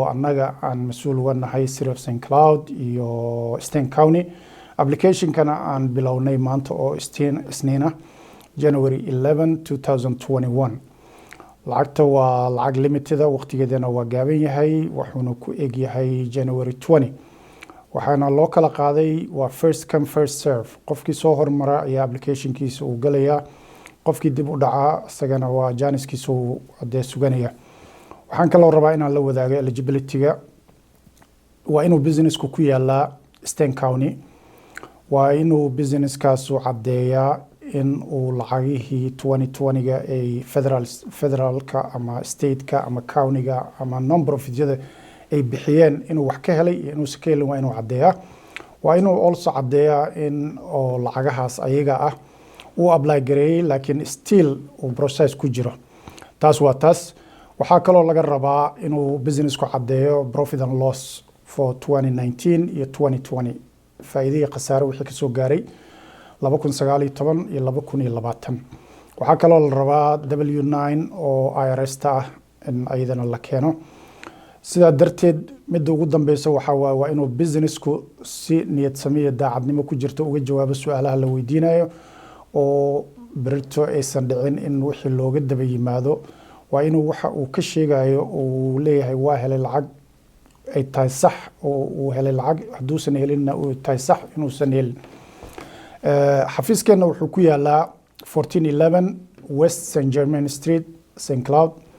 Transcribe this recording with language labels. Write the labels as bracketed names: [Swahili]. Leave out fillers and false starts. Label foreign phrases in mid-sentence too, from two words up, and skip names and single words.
[Somali] annaga aan mas'uul uga nahay City of St Cloud iyo Stearns County application-kana aan bilownay maanta oo isniina January 11 2021 lacagta waa lacag limited waqtigeedana waa gaaban yahay wuxuuna ku eg yahay January 20 waxaana loo kala qaaday waa [English] first come first serve [Somali] qofkii soo hormara ayaa application-kiisa uu galaya qofkii dib u dhaca isagana waa janiskiisa uu hadee suganaya waxaan kaloo rabaa inaan la wadaago eligibility-ga waa inuu business-ku ku yaala Stearns County waa inuu business-kaas u cadeeyaa in uu lacagihii 2020ga ay federalka ama stateka ama countyga ama non-profit-yada ay bixiyeen inuu wax ka helay iyo inuu ka helin waa inuu cadeeyaa waa inuu also cadeeyaa in oo lacagahaas ayaga ah uu apply gareeyay laakiin still uu process ku jiro taas waa taas waxaa kaloo laga rabaa inuu business ku cadeeyo [English] profit and loss for [Somali] 2019 iyo 2020 faa'iidada khasaare wixii ka soo gaaray 2019 iyo 2020 waxaa kaloo la rabaa W9 oo IRS ta ah in ayadana la keeno sidaa darteed midda ugu dambeysa waa inuu businessku si niyad samiya daacadnimo ku jirto uga jawaabo su'aalaha la weydiinayo oo berito aysan dhicin in wixii looga daba yimaado waa inuu waxa uu ka sheegayo uu leeyahay waa helay lacag ay tahay sax oo uu helay lacag hadduusan helinna uu tahay sax inuusan helin xafiiskeena wuxuu ku yaalaa 1411 West St Germain Street St Cloud